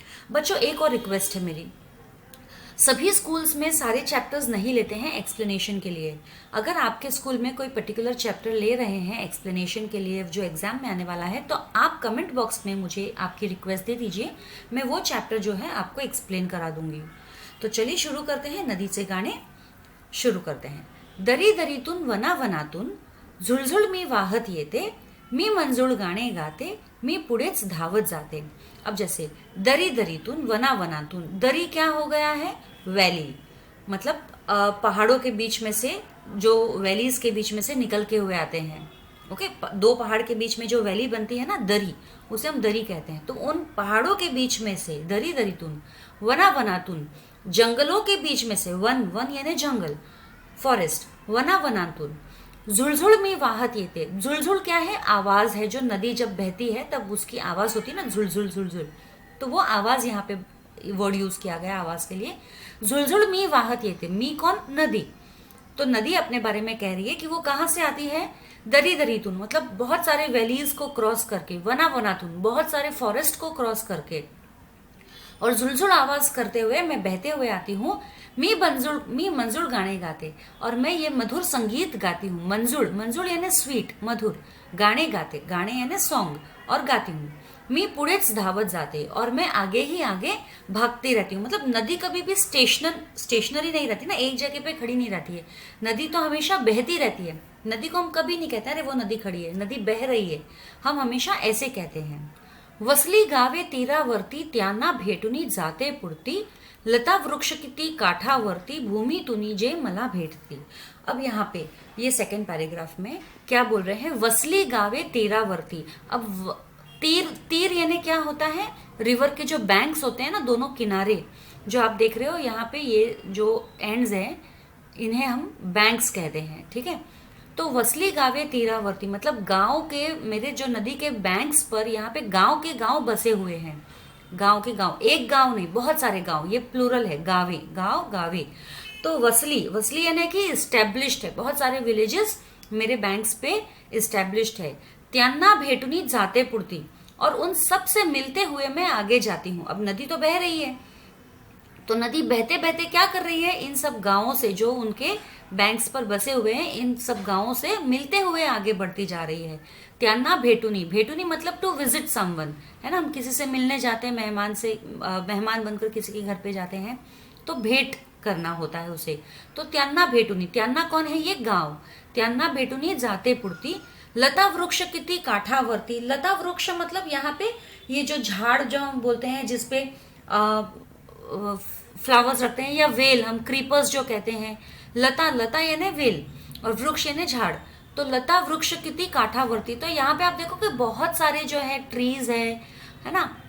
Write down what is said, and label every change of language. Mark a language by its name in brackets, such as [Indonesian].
[Hindi] बच्चों, एक और रिक्वेस्ट है मेरी, सभी स्कूल्स में सारे चैप्टर्स नहीं लेते हैं एक्सप्लेनेशन के लिए। अगर आपके स्कूल में कोई पर्टिकुलर चैप्टर ले रहे हैं एक्सप्लेनेशन के लिए जो एग्जाम में आने वाला है, तो आप कमेंट बॉक्स में मुझे आपकी रिक्वेस्ट दे दीजिए, मैं वो चैप्टर जो है आपको एक्सप्लेन करा दूंगी। तो चलिए शुरू करते हैं, [Marathi] नदीचे गाणे [Hindi] शुरू करते हैं। [Marathi] दरी दरीतून वना वनातून झुळझुळ मी वाहत येते, मी मंजूळ गाणे गाते, मी पुढेच धावत जाते। [Hindi] अब जैसे [Marathi] दरी दरीतून वना वनातून, [Hindi] दरी क्या हो गया है? वैली, मतलब पहाड़ों के बीच में से, जो वैलीज के बीच में से निकल के हुए आते हैं। ओके, दो पहाड़ के बीच में जो वैली बनती है ना, दरी, उसे हम दरी कहते हैं। तो उन पहाड़ों के बीच में से [Marathi] दरी दरीतून, वना वनातून [Hindi] जंगलों के बीच में से, वन वन यानी जंगल, फॉरेस्ट, [Marathi] वना वनातून झुळझुळ मी वाहत येते। [Hindi] झुळझुळ क्या है? आवाज है। जो नदी जब बहती है तब उसकी आवाज होती है ना, झुळझुळ झुळझुळ, तो वो आवाज यहाँ पे वर्ड यूज किया गया आवाज के लिए। [Marathi] झुळझुळ मी वाहत येते, मी [Hindi] कौन? नदी। तो नदी अपने बारे में कह रही है कि वो कहाँ से आती है? [Marathi] दरी दरीतून, [Hindi] मतलब बहुत सारे वैलीज को क्रॉस करके, [Marathi] वना वनातून [Hindi] बहुत सारे फॉरेस्ट को क्रॉस करके, और झुलझुल आवाज करते हुए मैं बहते हुए आती हूँ। [Marathi] मी मंजुल गाने गाते, [Hindi] और मैं ये मधुर संगीत गाती हूँ। मंजुल, मंजुल यानी स्वीट, मधुर, गाने गाते, गाने यानी सॉन्ग, और गाती हूँ। [Marathi] मी पुढेच धावत जाते, [Hindi] और मैं आगे ही आगे भागती रहती हूँ। मतलब नदी कभी भी स्टेशनरी नहीं रहती ना, एक जगह पे खड़ी नहीं रहती है। नदी तो हमेशा बहती रहती है। नदी को हम कभी नहीं कहते अरे वो नदी खड़ी है, नदी बह रही है, हम हमेशा ऐसे कहते हैं। [Marathi] वसली गावे तीरावरती, त्यांना भेटुनी जाते पुरती, लता वृक्ष किती काठावरती, भूमि तुनी जे मला भेटती। [Hindi] अब यहाँ पे ये सेकंड पैराग्राफ में क्या बोल रहे हैं? [Marathi] वसली गावे तीरावरती। [Hindi] अब तीर, तीर यानी क्या होता है? रिवर के जो बैंक्स होते हैं ना, दोनों किनारे जो आप देख रहे हो यहाँ पे, ये जो एंड्स हैं इन्हें हम बैंक्स कहते हैं, ठीक है। तो [Marathi] वसली गावे तीरावर्ती, [Hindi] मतलब गांव के, मेरे जो नदी के बैंक्स पर यहाँ पे गांव के गांव बसे हुए हैं। गांव के गांव, एक गांव नहीं, बहुत सारे गांव, ये प्लूरल है, गावे, गांव, गावे। तो वसली, वसली यानी कि इस्टेब्लिश्ड है, बहुत सारे विलेजेस मेरे बैंक्स पे इस्टेब्लिश्ड है। [Marathi] त्यांना भेटुनी जाते पुरती, [Hindi] और उन सब से मिलते हुए मैं आगे जाती हूँ। अब नदी तो बह रही है, तो नदी बहते बहते क्या कर रही है? इन सब गांवों से, जो उनके बैंक्स पर बसे हुए हैं, इन सब गांवों से मिलते हुए आगे बढ़ती जा रही है। [Marathi] त्यांना भेटुनी, [Hindi] भेटुनी मतलब टू विजिट समवन, है ना। हम किसी से मिलने जाते हैं, मेहमान से, मेहमान बनकर किसी के घर पे जाते हैं, तो भेंट करना होता है उसे। [Marathi] तो त्यांना भेटुनी, त्यांना [Hindi] कौन है? ये गांव। [Marathi] त्यांना भेटुनी जाते पुरती, लता वृक्ष किती काठावरती। [Hindi] लता वृक्ष मतलब यहाँ पे ये जो झाड़ जो हम बोलते हैं, जिसपे फ्लावर्स रखते हैं, या वेल, हम क्रीपर्स जो कहते हैं। लता, लता यानी वेल, और वृक्ष यानी झाड़। तो [Marathi] लता वृक्ष कितनी काठावरती, [Hindi] तो यहाँ पे आप देखो कि बहुत सारे जो है ट्रीज है ना।